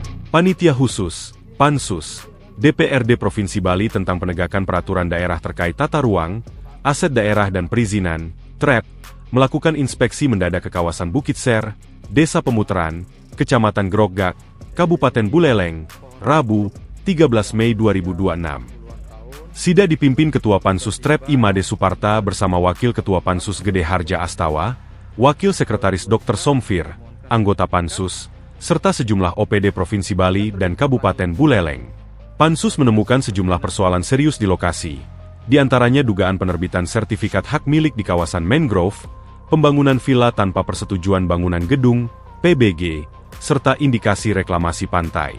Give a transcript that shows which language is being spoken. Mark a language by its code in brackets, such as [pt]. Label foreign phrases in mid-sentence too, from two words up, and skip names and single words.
[id] Panitia Khusus, Pansus, DPRD Provinsi Bali tentang penegakan peraturan daerah terkait tata ruang, aset daerah dan perizinan, TRAP, melakukan inspeksi mendadak ke kawasan Bukit Ser, Desa Pemutaran, Kecamatan Groggak, Kabupaten Buleleng, Rabu, 13 Mei 2026. Sida dipimpin Ketua Pansus TRAP Imade Suparta bersama Wakil Ketua Pansus Gede Harja Astawa, Wakil Sekretaris Dr. Somfir, anggota Pansus, serta sejumlah OPD Provinsi Bali dan Kabupaten Buleleng. Pansus menemukan sejumlah persoalan serius di lokasi, di antaranya dugaan penerbitan sertifikat hak milik di kawasan mangrove, pembangunan villa tanpa persetujuan bangunan gedung, PBG, serta indikasi reklamasi pantai.